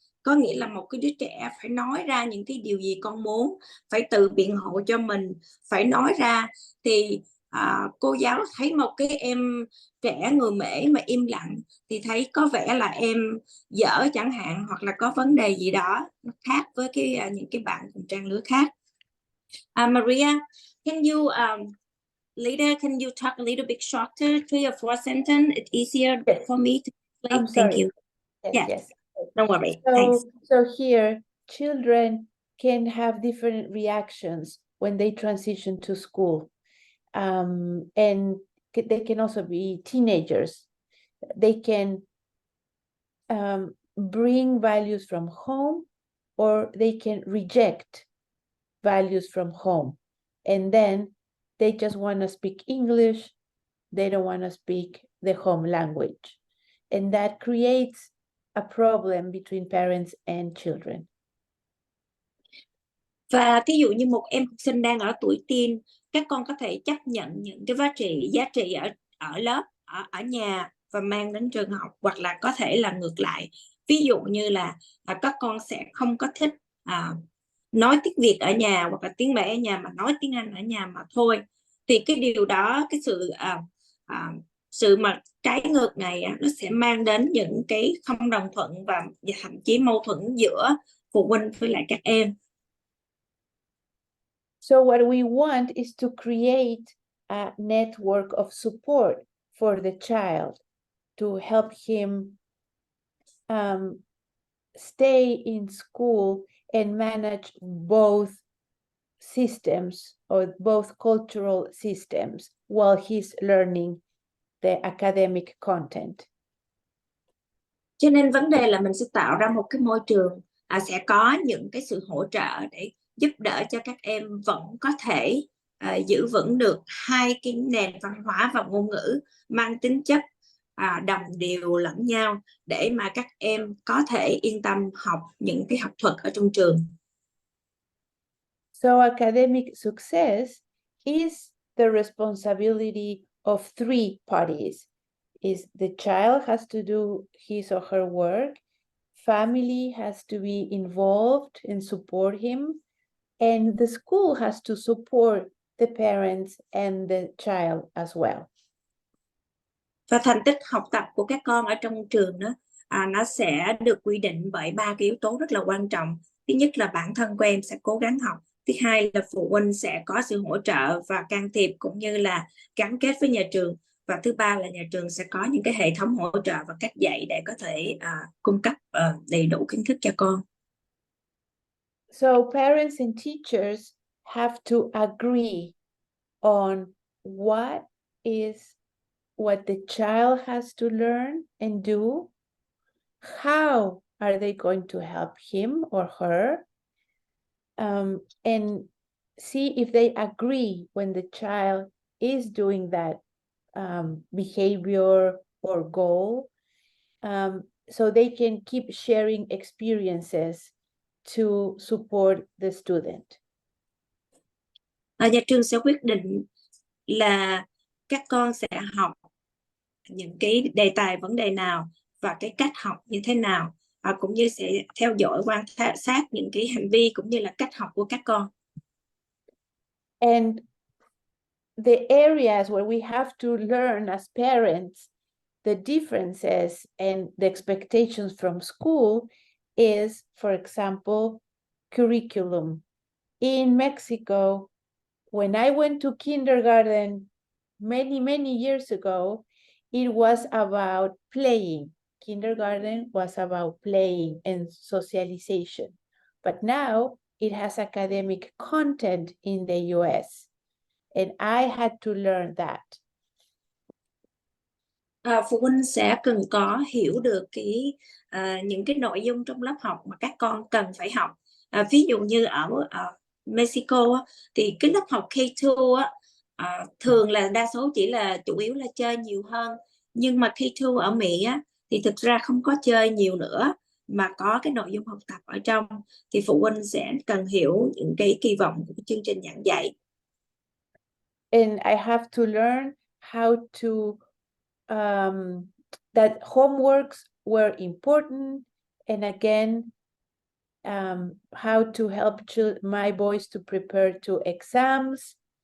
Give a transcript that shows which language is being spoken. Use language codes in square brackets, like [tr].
[vi] Có nghĩa là một cái đứa trẻ phải nói ra những cái điều gì con muốn, phải tự biện hộ cho mình, phải nói ra. Thì cô giáo thấy một cái em trẻ người Mễ mà im lặng thì thấy có vẻ là em dở chẳng hạn, hoặc là có vấn đề gì đó nó khác với những cái bạn cùng trang lứa khác. [en] Maria, can you later, can you talk a little bit shorter, 3 or 4 sentences? It's easier for me to explain. I'm Thank sorry. you. Yes, Yeah, yes. don't worry. Thanks. So here, children can have different reactions when they transition to school. And they can also be teenagers. They can bring values from home, or they can reject values from home. And then they just want to speak English. They don't want to speak the home language. And that creates a problem between parents and children. [vi] Và ví dụ như một em học sinh đang ở tuổi teen, các con có thể chấp nhận những cái giá trị ở lớp, ở nhà và mang đến trường học, hoặc là có thể là ngược lại. Ví dụ như là các con sẽ không có thích nói tiếng Việt ở nhà, hoặc là tiếng Mẹ ở nhà, mà nói tiếng Anh ở nhà mà thôi. Thì cái điều đó, cái sự mà trái ngược này nó sẽ mang đến những cái không đồng thuận và thậm chí mâu thuẫn giữa phụ huynh với lại các em. [en] So what we want is to create a network of support for the child to help him stay in school and manage both systems, or both cultural systems, while he's learning the academic content. [vi] Cho nên vấn đề là mình sẽ tạo ra một cái môi trường sẽ có những cái sự hỗ trợ để giúp đỡ cho các em vẫn có thể giữ vững được hai cái nền văn hóa và ngôn ngữ mang tính chất đồng đều lẫn nhau, để mà các em có thể yên tâm học những cái học thuật ở trong trường. [en] So academic success is the responsibility of three parties. Is the child has to do his or her work, family has to be involved and support him, and the school has to support the parents and the child as well. [vi] Và thành tích học tập của các con ở trong trường đó nó sẽ được quy định bởi ba cái yếu tố rất là quan trọng. Thứ nhất là bản thân của em sẽ cố gắng học. Thứ hai là phụ huynh sẽ có sự hỗ trợ và can thiệp cũng như là gắn kết với nhà trường. Và thứ ba là nhà trường sẽ có những cái hệ thống hỗ trợ và cách dạy để có thể cung cấp đầy đủ kiến thức cho con. [en] So parents and teachers have to agree on what the child has to learn and do, how are they going to help him or her, and see if they agree when the child is doing that behavior or goal, so they can keep sharing experiences to support the student. [vi] Nhà trường sẽ quyết định là các con sẽ học những cái đề tài vấn đề nào và cái cách học như thế nào. cũng như sẽ theo dõi quan sát những cái hành vi cũng như là cách học của các con. [en] And the areas where we have to learn as parents the differences and the expectations from school is, for example, curriculum. In Mexico, when I went to kindergarten many years ago, it was about playing. Kindergarten was about playing and socialization. But now it has academic content in the US, and I had to learn that. [vi] Phụ huynh sẽ cần có hiểu được những cái nội dung trong lớp học mà các con cần phải học. Ví dụ như ở Mexico thì cái lớp học K2 thường là đa số chỉ là chủ yếu là chơi nhiều hơn, nhưng mà K2 ở Mỹ thì thực ra không có chơi nhiều nữa mà có cái nội dung học tập ở trong, thì phụ huynh sẽ cần hiểu những cái kỳ vọng của chương trình giảng dạy. [en] And I have to learn how to that homeworks were important, and again how to help my boys to prepare to exams.